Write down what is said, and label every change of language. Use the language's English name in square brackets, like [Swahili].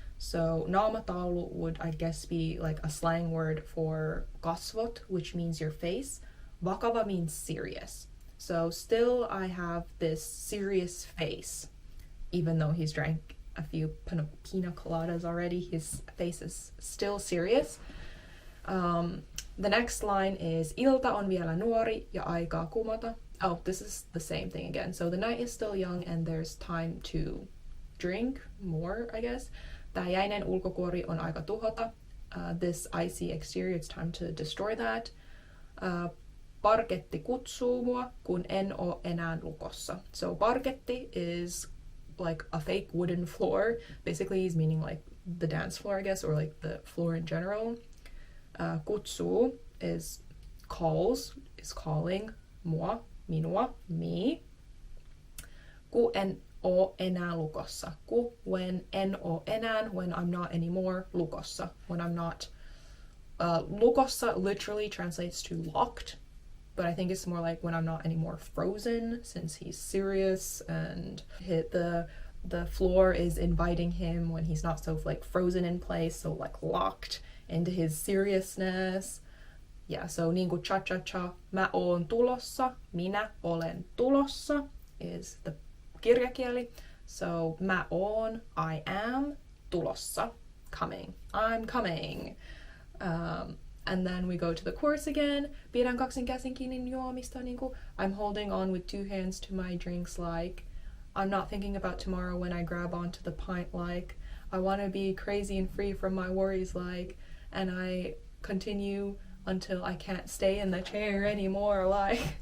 [English] So naamataulu would, I guess, be like a slang word for kasvot, which means your face. Vakava means serious. So still I have this serious face. Even though he's drank a few pina coladas already, his face is still serious. The next line is [Finnish] ilta on vielä nuori ja aikaa kumota. [English] Oh, this is the same thing again. So the night is still young and there's time to drink more, I guess. [Finnish] Tää jäinen ulkokuori on aika tuhota. [English] This icy exterior, it's time to destroy that. [Finnish] Parketti kutsuu mua, kun en oo enää lukossa. [English] So parketti is like a fake wooden floor. Basically, he's meaning like the dance floor, I guess, or like the floor in general. Kutsuu is calls, is calling. [Finnish] Mua, minua, me. Ku en oo enää lukossa. [English] Ku, when, [Finnish] en oo enää, [English] when I'm not anymore, lukossa. When I'm not. Lukossa literally translates to locked, but I think it's more like when I'm not anymore frozen, since he's serious and the floor is inviting him when he's not so like frozen in place, so like locked into his seriousness. Yeah, so niinku cha cha cha, [Finnish] mä oon tulossa, minä olen tulossa [English] is the kirjakieli. So mä oon, I am, tulossa, coming, I'm coming. And then we go to the chorus again. [Finnish] Pidän kaksin käsin kiinni juomista, niinku. [English] I'm holding on with two hands to my drinks like. I'm not thinking about tomorrow when I grab onto the pint like. I want to be crazy and free from my worries like. And I continue until I can't stay in the chair anymore like.